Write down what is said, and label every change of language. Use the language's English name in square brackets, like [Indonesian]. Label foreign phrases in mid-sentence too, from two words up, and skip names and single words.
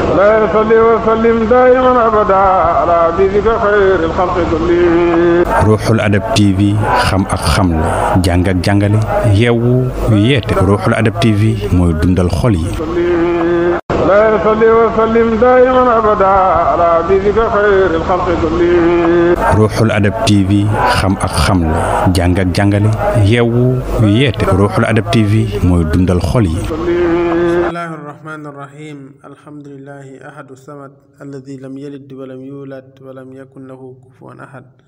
[Arabic] لا صلي وسلم دائما أبدا على حبيبك خير الخلق كلهم. [Wolof] Ruuxul Adab TV xam ak xamle jàng ak jàngale yeewu yeete Ruuxul Adab TV mooy dundal xol yi. [Arabic] لا صلي وسلم دائما أبدا على حبيبك خير الخلق كلهم. [Wolof] Ruuxul Adab TV xam ak xamle jàng ak jàngale yeewu yeete Ruuxul Adab TV mooy dundal xol yi. [Arabic] بسم الله الرحمن الرحيم الحمد لله أحد صمد الذي لم يلد ولم يولد ولم يكن له كفوا أحد